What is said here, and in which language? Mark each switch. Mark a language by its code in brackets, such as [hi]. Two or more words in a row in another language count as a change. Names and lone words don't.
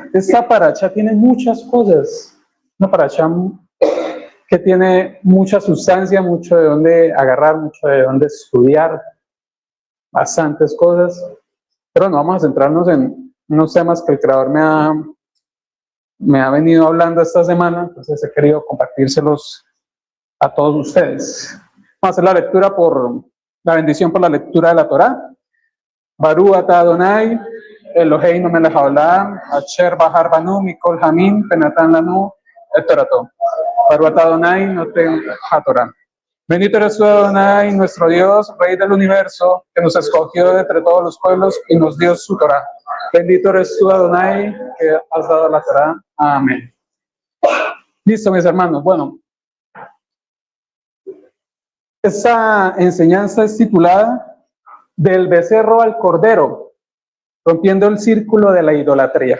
[es] Esta paracha tiene muchas cosas. Una paracha que tiene mucha sustancia, mucho de dónde agarrar, mucho de dónde estudiar, bastantes cosas. Pero no vamos a centrarnos en unos temas que el Creador me ha venido hablando esta semana, entonces he querido compartírselos a todos ustedes. Vamos a hacer la bendición por la lectura de la Torá. [he] ברוך אתה אדני אלהינו מלך העולם אשר בחר בנו מכל העמים ונתן לנו את תורתו. ברוך אתה אדני נותן התורה. [es] Bendito eres tú, Adonai, nuestro Dios, Rey del universo, que nos escogió de entre todos los pueblos y nos dio su Torá. Bendito eres tú, Adonai, que has dado la Torá. Amén. Listo, mis hermanos. Bueno, esta enseñanza es titulada Del becerro al cordero, rompiendo el círculo de la idolatría.